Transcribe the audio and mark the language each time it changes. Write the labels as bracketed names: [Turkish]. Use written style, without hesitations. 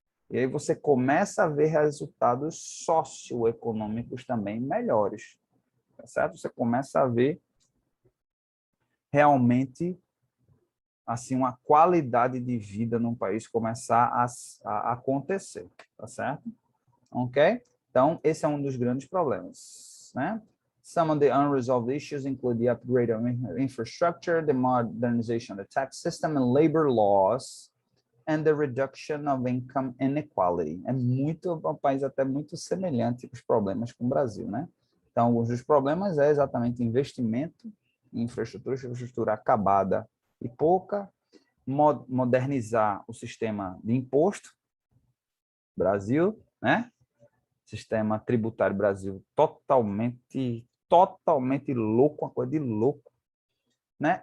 [Portuguese] E aí você começa a ver resultados socioeconômicos também melhores, tá certo? Você começa a ver realmente assim uma qualidade de vida num país começar a acontecer, tá certo? Ok? Então, esse é um dos grandes problemas, né? [English] Some of the unresolved issues include the upgrade of infrastructure, the modernization of the tax system and labor laws, and the reduction of income inequality. [Portuguese] Um país até muito semelhante com os problemas com o Brasil, né? Então, alguns dos problemas é exatamente investimento em infraestrutura acabada e pouca, modernizar o sistema de imposto, Brasil, né? Sistema tributário Brasil totalmente louco, uma coisa de louco, né?